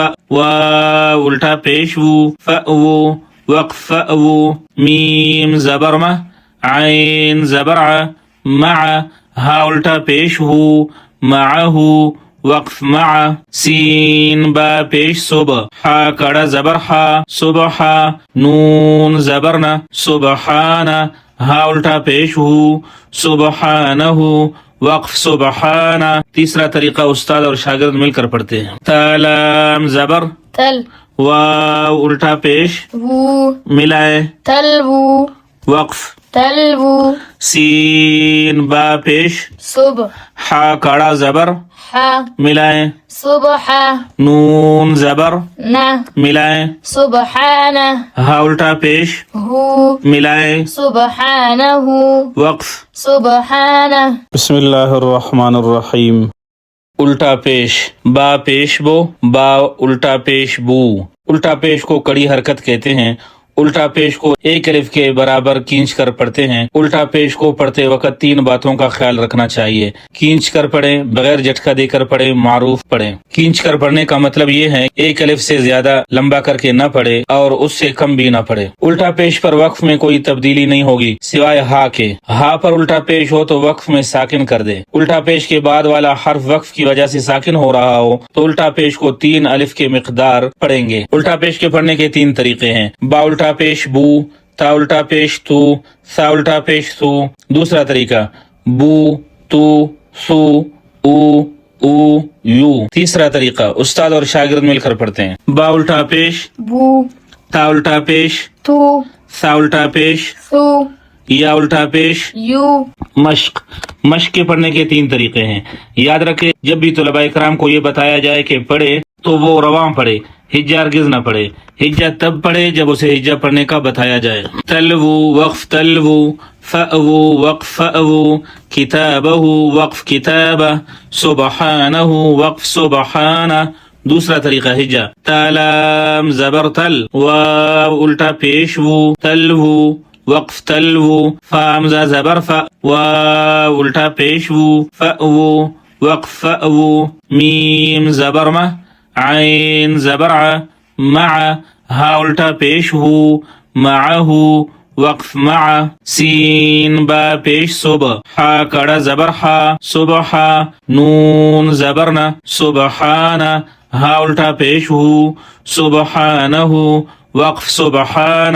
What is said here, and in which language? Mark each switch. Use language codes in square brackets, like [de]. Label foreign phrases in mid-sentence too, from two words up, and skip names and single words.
[ur] واو الٹا پیش وو، فأوو وقف فأوو، میم زبر مہ، عین زبر ع، مع ہا الٹا پیش ہو، معہ وقف مع، سین با پیش صبح، ہا کڑا زبر ہا، صبح، نون زبر نہ، سبحانہ ہا الٹا پیش ہو، سبحانہ وقف سبحانہ. تیسرا طریقہ استاد اور شاگرد مل کر پڑھتے ہیں. تالام زبر تل واو الٹا پیش وو، ملائے، تلوو وقف، تلوو، سین با پیش، صبح، ہا کڑا زبر ہا، ملائے، صبح، نون زبر نہ، ملائے، سبحانہ، ہا الٹا پیش ہو، ملائے، سبحانہ، وقف. سبحانہ. [ar] بسم اللہ الرحمن الرحیم. [ur] الٹا پیش، با پیش بو، با الٹا پیش بو. الٹا پیش کو کڑی حرکت کہتے ہیں. الٹا پیش کو ایک الف کے برابر کھینچ کر پڑھتے ہیں. الٹا پیش کو پڑھتے وقت 3 باتوں کا خیال رکھنا چاہیے. کھینچ کر پڑھیں، بغیر جھٹکا دے کر پڑھیں، معروف پڑھیں. کھینچ کر پڑھنے کا مطلب یہ ہے ایک الف سے زیادہ لمبا کر کے نہ پڑھے اور اس سے کم بھی نہ پڑھے. الٹا پیش پر وقف میں کوئی تبدیلی نہیں ہوگی سوائے ہا کے. ہا پر الٹا پیش ہو تو وقف میں ساکن کر دے. الٹا پیش کے بعد والا حرف وقف کی وجہ سے ساکن ہو رہا ہو تو الٹا پیش کو 3 الف کے مقدار پڑھیں گے. الٹا پیش کے پڑھنے کے 3 طریقے ہیں. با الٹا پیش بو، تا الٹا پیش تو، سا الٹا پیش سو. دوسرا طریقہ بو، تو، سو، او، او، یو. تیسرا طریقہ استاد اور شاگرد مل کر پڑھتے ہیں. با الٹا پیش بو، تا الٹا پیش، تو، سا الٹا پیش، سو، یا الٹا پیش. یو. مشق. مشق کے پڑھنے کے 3 طریقے ہیں. یاد رکھے جب بھی طلباء کرام کو یہ بتایا جائے کہ پڑھے تو وہ رواں پڑھے، ہجا ہرگز نہ پڑھے. ہجا تب پڑھے جب اسے ہجا پڑھنے کا بتایا جائے. تلوو وقف تلوو، فأوو وقف فأوو، کتابہ وقف کتابہ، سبحانہ وقف سبحانہ. دوسرا طریقہ ہجا. تالام زبر تل، واو الٹا پیش وو، تلوو وقف تلوو، فامزہ زبر ف، واو الٹا پیش وو، فأوو وقف فأوو، میم زبر مہ، عین زبر ع، مع ہا الٹا پیش ہو، معہ وقف مع، سین با پیش صبح، ہا کڑا زبر ہا، صبح، نون زبر نہ، سبحانہ ہا الٹا پیش ہو، سبحانہ وقف سبحانہ.